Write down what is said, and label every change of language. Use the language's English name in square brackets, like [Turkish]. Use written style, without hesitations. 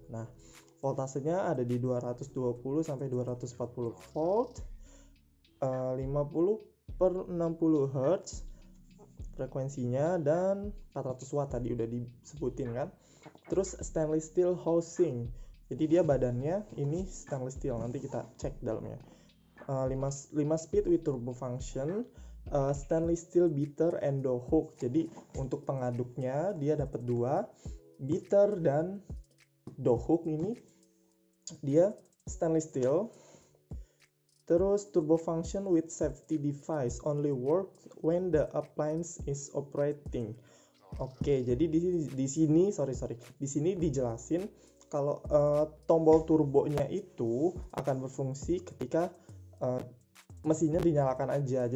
[Indonesian] Nah, voltasenya ada di 220 sampai 240 volt, 50 per 60 Hz frekuensinya, dan 400 watt tadi udah disebutin kan. Terus stainless steel housing, jadi dia badannya ini stainless steel. Nanti kita cek dalamnya. [English] 5 speed with turbo function, stainless steel beater and door hook. [Indonesian] Jadi untuk pengaduknya dia dapat 2 beater dan door hook. Ini dia stainless steel. [English] Terus turbo function with safety device only work when the appliance is operating. [Indonesian] Oke, jadi di sini di sini dijelasin kalau tombol turbonya itu akan berfungsi ketika mesinnya dinyalakan aja.